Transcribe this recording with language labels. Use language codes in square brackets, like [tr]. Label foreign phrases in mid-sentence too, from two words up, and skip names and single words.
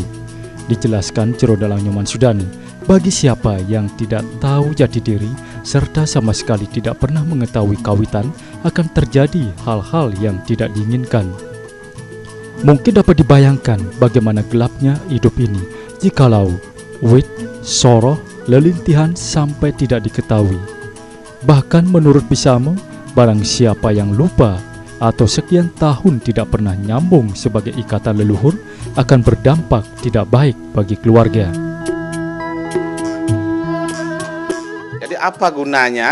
[id] Dijelaskan Jero Dalang Nyoman Sudana, bagi siapa yang tidak tahu jati diri serta sama sekali tidak pernah mengetahui kawitan, akan terjadi hal-hal yang tidak diinginkan. Mungkin dapat dibayangkan bagaimana gelapnya hidup ini jikalau wit, soroh, lelintihan sampai tidak diketahui. Bahkan menurut Bisamo, barang siapa yang lupa atau sekian tahun tidak pernah nyambung sebagai ikatan leluhur akan berdampak tidak baik bagi keluarga. Jadi apa gunanya?